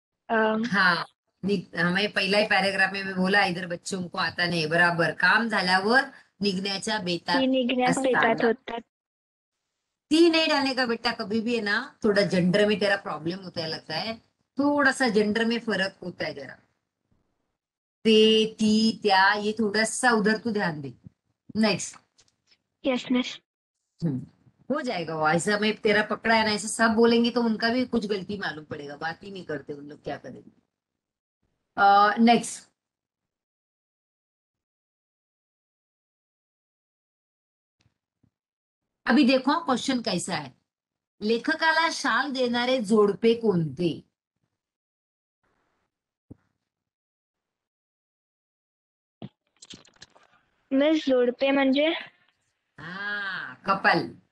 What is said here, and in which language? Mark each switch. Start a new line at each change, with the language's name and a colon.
Hindi: हाँ, हमें पहला ही पैराग्राफ में बोला इधर बच्चों को आता नहीं. बराबर.
Marathi: काम झाल्यावर निघण्याच्या बेतात निघण्यास बेतात असताना. होतात.
Hindi: ती नहीं डालने का बेटा. कभी भी है ना, थोड़ा जेंडर में तेरा प्रॉब्लम होता है लगता है. थोड़ा सा जेंडर में फर्क होता है जरा. ते, ती, त्या, ये थोड़ा सा उधर तू ध्यान दे.
English: Next. Yes miss.
Hindi: हो जाएगा वो. ऐसा मैं तेरा पकड़ा है ना, ऐसा सब बोलेंगे तो उनका भी कुछ गलती मालूम पड़ेगा. बात ही नहीं करते उन लोग, क्या करेंगे. नेक्स्ट. अभी देखो क्वेश्चन कैसा है.
Marathi: लेखकाला शाल देणारे जोडपे कोणते? मिस जोडपे म्हणजे हा, कपल.